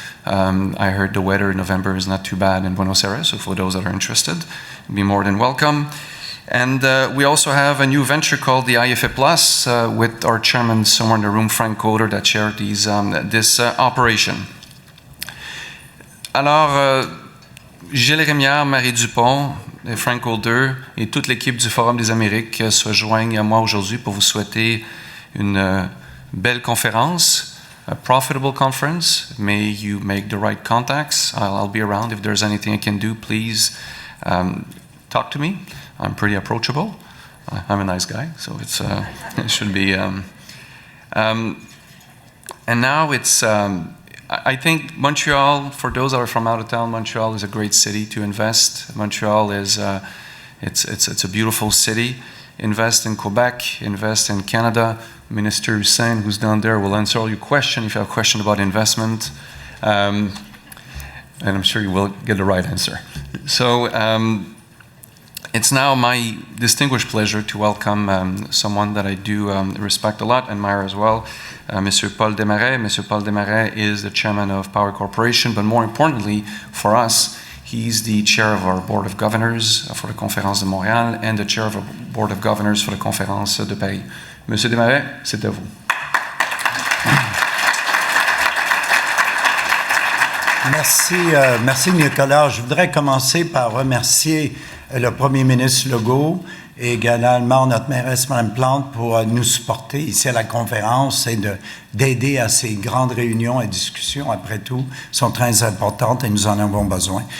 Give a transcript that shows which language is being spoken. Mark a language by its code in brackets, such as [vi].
[en] I heard the weather in November is not too bad in Buenos Aires, so for those that are interested, be more than welcome. And we also have a new venture called the IEFA Plus with our chairman somewhere in the room, Frank Coder, that chaired this operation. Alors, [fr] Gilles Rémillard, Marie Dupont, et Frank Holder et toute l'équipe du Forum des Amériques se joignent à moi aujourd'hui pour vous souhaiter une belle conférence, [en] a profitable conference. May you make the right contacts. I'll be around. If there's anything I can do, please talk to me. I'm pretty approachable. I'm a nice guy, so it should be. And now it's. I think Montreal, for those that are from out of town, Montreal is a great city to invest. Montreal is, it's a beautiful city. Invest in Quebec, invest in Canada. Minister Hussen, who's down there, will answer all your questions if you have a question about investment. And I'm sure you will get the right answer. So it's now my distinguished pleasure to welcome someone that I do respect a lot, admire as well. Monsieur Paul Desmarais. Monsieur Paul Desmarais is the chairman of Power Corporation, but more importantly for us, he's the chair of our Board of Governors for the Conférence de Montréal and the chair of our Board of Governors for the Conférence de Paris. [fr] Monsieur Desmarais, c'est à vous. Merci Nicolas. Je voudrais commencer par remercier le premier ministre Legault et également notre mairesse Mme Plante pour nous supporter ici à la conférence et d'aider à ces grandes réunions et discussions, après tout, sont très importantes et nous en avons besoin.